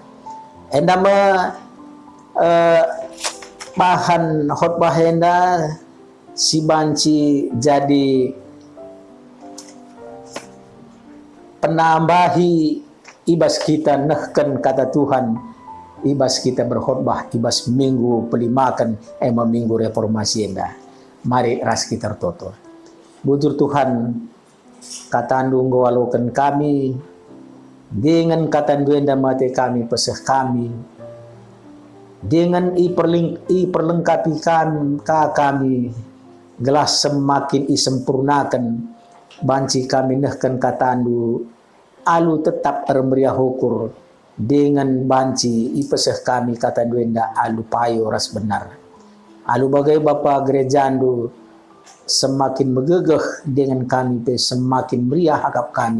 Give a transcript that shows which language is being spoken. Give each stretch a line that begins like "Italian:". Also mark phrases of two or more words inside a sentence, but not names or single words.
Batak Karo: Enda bahan khotbah enda si banci jadi penambahi ibas kita nehken kata Tuhan, ibas kita berkhotbah ibas minggu pelimakan minggu reformasi enda. Mari ras kita tertoto. Bujur Tuhan katandu ngawalokan kami dengan katandu enda mate kami peseh kami dengan perlengkapi kami gelas semakin isempurnakan banci kami nehken katandu alu tetap meriah hukur dengan banci ipeseh kami kata duenda alu payo ras benar. Alu bagai Bapa gereja andu semakin megegeh dengan kami pe semakin meriah akap kami.